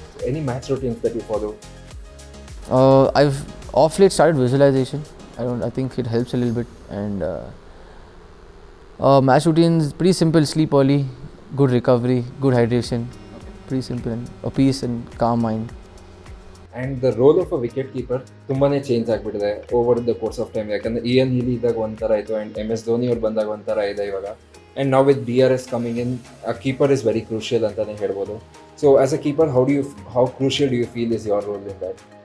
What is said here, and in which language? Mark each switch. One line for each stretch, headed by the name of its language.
English: Any match routines that you follow? I've off late started visualization. I think it helps a little bit. And match routines, pretty simple. Sleep early, good recovery, good hydration. Pretty simple, and a peace and calm mind. And the role of a wicket keeper
Kannada: ತುಂಬಾನೇ change ಆಗಿಬಿಟ್ಟಿದೆ
English: Over the course of time.
Kannada: ಯಾಕಂದರೆ Ian ಹೀಲಿ ಇದ್ದಾಗ ಒಂಥರ ಆಯಿತು, and MS Dhoni ಅವ್ರು ಬಂದಾಗ ಒಂಥರ ಇದೆ ಇವಾಗ.
English: and ನಾವು with DRS coming in, a keeper is very crucial
Kannada: ಅಂತಲೇ ಹೇಳ್ಬೋದು.
English: So as a keeper, how crucial do you feel is your role in that?